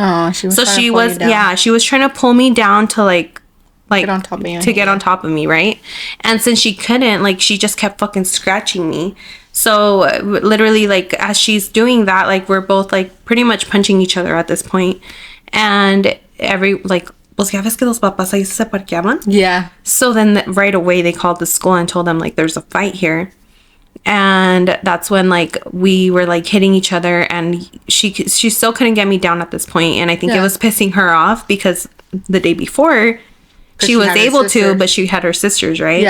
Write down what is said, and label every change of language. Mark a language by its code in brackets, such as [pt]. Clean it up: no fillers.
[en] Oh, she was so trying to she pull was, you down. yeah, she was trying to pull me down to, like get on top of you. to get on top of me, right? And since she couldn't, like, she just kept fucking scratching me. So literally, like, as she's doing that, like, we're both, like, pretty much punching each other at this point. [es] And pues ya ves que los papás ahí se parqueaban? [en] Yeah. So then right away they called the school and told them, like, there's a fight here. And that's when, like, we were, like, hitting each other, and she still couldn't get me down at this point. And I think it was pissing her off because the day before she was able to, but she had her sisters, right?